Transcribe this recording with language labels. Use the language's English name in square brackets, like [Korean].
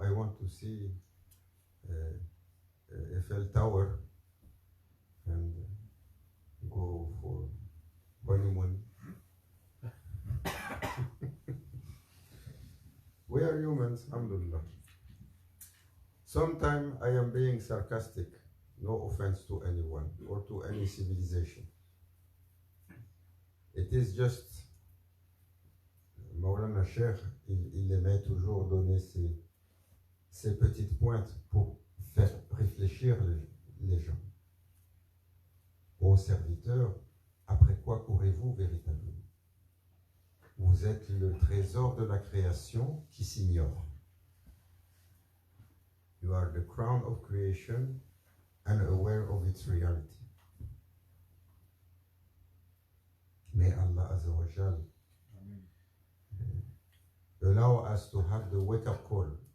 [English] I want to see Eiffel Tower and go for honeymoon. We are humans, alhamdulillah. Sometimes I am being sarcastic, no offense to anyone or to any civilization. It is just, [French] Maulana Cheikh, il aimait toujours donner ces petites pointes pour faire réfléchir les gens. Ô serviteurs, après quoi courez-vous véritablement? Vous êtes le trésor de la création qui s'ignore. [English] You are the crown of creation, unaware of its reality. May Allah Azza wa Jal allow us to have the wake-up call.